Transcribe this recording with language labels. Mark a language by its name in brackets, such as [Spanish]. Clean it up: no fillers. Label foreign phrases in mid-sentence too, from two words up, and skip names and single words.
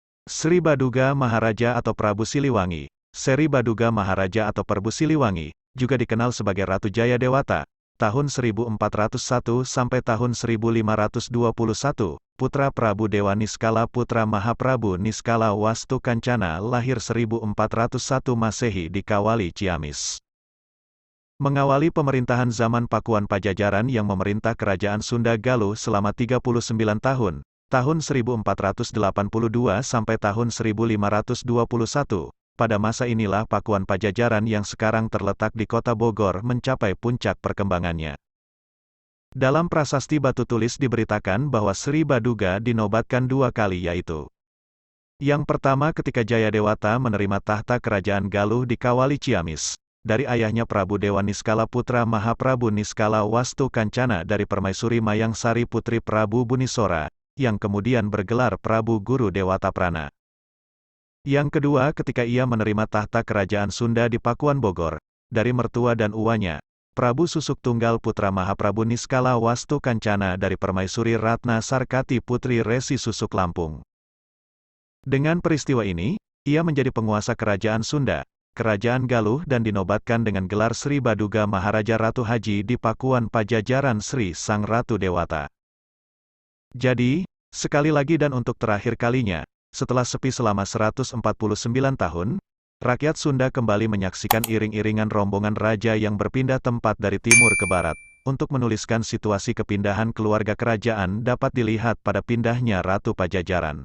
[Indonesian] Sri Baduga Maharaja atau Prabu Siliwangi, Seri Baduga Maharaja atau Prabu Siliwangi, juga dikenal sebagai Ratu Jayadewata, tahun 1401 sampai tahun 1521, putra Prabu Dewa Niskala putra Mahaprabu Niskala Wastu Kancana lahir 1401 Masehi di Kawali Ciamis. Mengawali pemerintahan zaman Pakuan Pajajaran yang memerintah Kerajaan Sunda Galuh selama 39 tahun, tahun 1482 sampai tahun 1521. Pada masa inilah Pakuan Pajajaran yang sekarang terletak di kota Bogor mencapai puncak perkembangannya. Dalam prasasti batu tulis diberitakan bahwa Sri Baduga dinobatkan 2 kali yaitu. Yang pertama ketika Jayadewata menerima tahta Kerajaan Galuh di Kawali Ciamis, dari ayahnya Prabu Dewa Niskala putra Mahaprabu Niskala Wastu Kancana dari Permaisuri Mayangsari putri Prabu Bunisora, yang kemudian bergelar Prabu Guru Dewata Prana. Yang kedua ketika ia menerima tahta Kerajaan Sunda di Pakuan Bogor, dari mertua dan uwanya, Prabu Susuk Tunggal putra Mahaprabu Niskala Wastu Kancana dari Permaisuri Ratna Sarkati putri Resi Susuk Lampung. Dengan peristiwa ini, ia menjadi penguasa Kerajaan Sunda, Kerajaan Galuh dan dinobatkan dengan gelar Sri Baduga Maharaja Ratu Haji di Pakuan Pajajaran Sri Sang Ratu Dewata. Jadi, sekali lagi dan untuk terakhir kalinya, setelah sepi selama 149 tahun, rakyat Sunda kembali menyaksikan iring-iringan rombongan raja yang berpindah tempat dari timur ke barat. Untuk menuliskan situasi kepindahan keluarga kerajaan dapat dilihat pada pindahnya Ratu Pajajaran.